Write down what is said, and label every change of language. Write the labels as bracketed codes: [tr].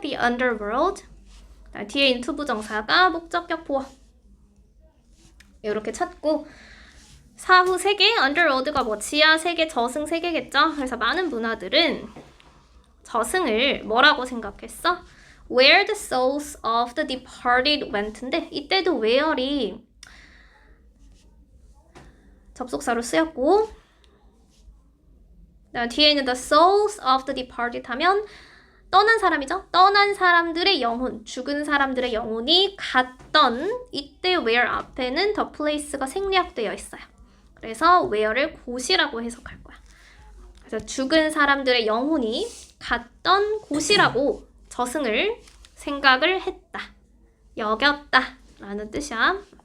[en] The underworld. [ko] 뒤에 있는 투부정사가 목적격 보어. 이렇게 찾고 사후 세계, underworld가 뭐 지하 세계, 저승 세계겠죠. 그래서 많은 문화들은 저승을 뭐라고 생각했어? [en] Where the souls of the departed went인데 [ko] 이때도 where이 접속사로 쓰였고 뒤에 있는 [en] the souls of the departed [ko] 하면 떠난 사람이죠. 떠난 사람들의 영혼, 죽은 사람들의 영혼이 갔던 이때 where 앞에는 the place가 생략되어 있어요. 그래서 where를 곳이라고 해석할 거야. 그래서 죽은 사람들의 영혼이 갔던 곳이라고 저승을 생각을 했다. 여겼다. 라는 뜻이야.